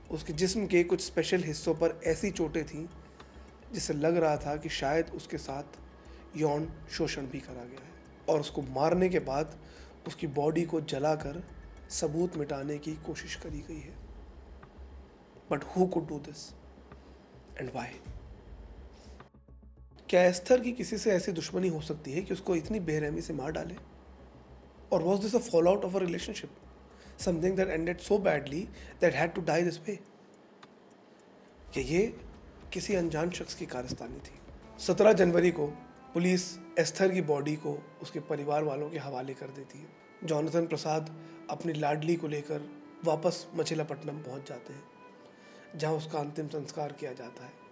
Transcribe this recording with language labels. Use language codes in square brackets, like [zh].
[hi] उसके जिस्म के कुछ स्पेशल हिस्सों पर ऐसी चोटें थीं जिससे लग रहा था कि शायद उसके साथ यौन शोषण भी करा गया है, और उसको मारने के बाद उसकी बॉडी को जलाकर सबूत मिटाने की कोशिश करी गई है। [en] But who could do this and why? [hi] क्या एस्थर की किसी से ऐसी दुश्मनी हो सकती है कि उसको इतनी बेरहमी से मार डाले? [en] Or was this a fallout of a relationship? Something that ended so badly that had to die this way? [hi] कि ये किसी अनजान शख्स की कारस्तानी थी। 17 जनवरी को पुलिस एस्थर की बॉडी को उसके परिवार वालों के हवाले कर देती है। जॉनथन प्रसाद अपनी लाडली को लेकर वापस मछलीपट्टनम पहुंच जाते हैं, जहां उसका अंतिम संस्कार किया जाता है।